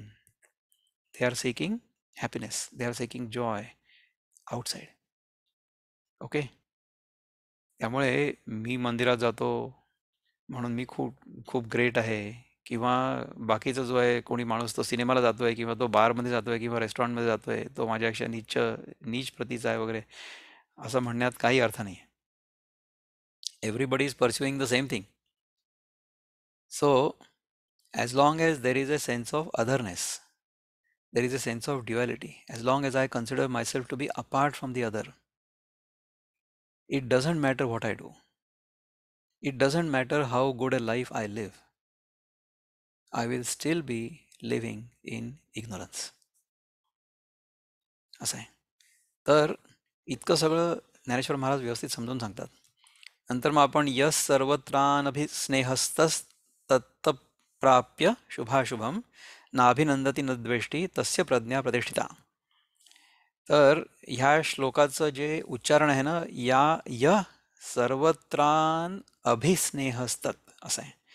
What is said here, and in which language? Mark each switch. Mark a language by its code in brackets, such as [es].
[en] They are seeking happiness, they are seeking joy outside. Okay. [mr] त्यामुळे मी मंदिरात जातो म्हणून मी खूप खूप ग्रेट आहे किंवा बाकीचा जो आहे कोणी माणूस तो सिनेमाला जातोय किंवा तो बारमध्ये जातोय किंवा रेस्टॉरंटमध्ये जातोय तो माझ्यापेक्षा नीच प्रतीचा आहे वगैरे, असं म्हणण्यात काही अर्थ नाही. [en] Everybody is pursuing the same thing. So as long as there is a sense of otherness, there is a sense of duality, as long as I consider myself to be apart from the other, it doesn't matter what I do, it doesn't matter how good a life I live, I will still be living in ignorance. [mr] असं आहे. तर इतकं सगळं ज्ञानेश्वर महाराज व्यवस्थित समजून सांगतात. [sa] नंतर मग आपण यस सर्वत्रानभिस्नेहस्तस्तत्प्राप्य शुभाशुभम नाभिनंदती न द्वेष्टी तस्य प्रज्ञा प्रतिष्ठिता. [mr] तर ह्या श्लोकाचं जे उच्चारण आहे ना, [sa] या य सर्वत्रान अभिस्नेहस्तत [mr] असं आहे.